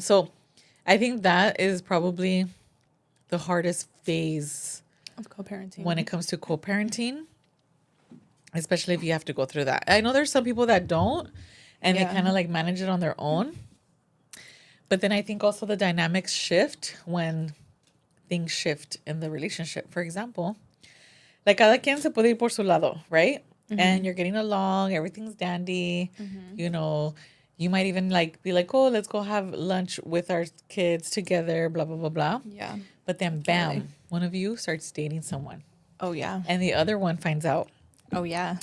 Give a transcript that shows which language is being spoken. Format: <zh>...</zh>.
<en>So I think that is probably the hardest phase of co-parenting when it comes to co-parenting, especially if you have to go through that. I know there's some people that don't, and they Yeah. kind of like manage it on their own. But then I think also the dynamics shift when things shift in the relationship. For example, like</en> <es>cada quien se puede ir por su lado,</es> <en>right? And you're getting along, everything's dandy. You know, you might even like be like, oh, let's go have lunch with our kids together, blah, blah, blah, blah. Yeah. But then Definitely. bam, one of you starts dating someone Oh, yeah. and the other one finds out. Oh, yeah.</en>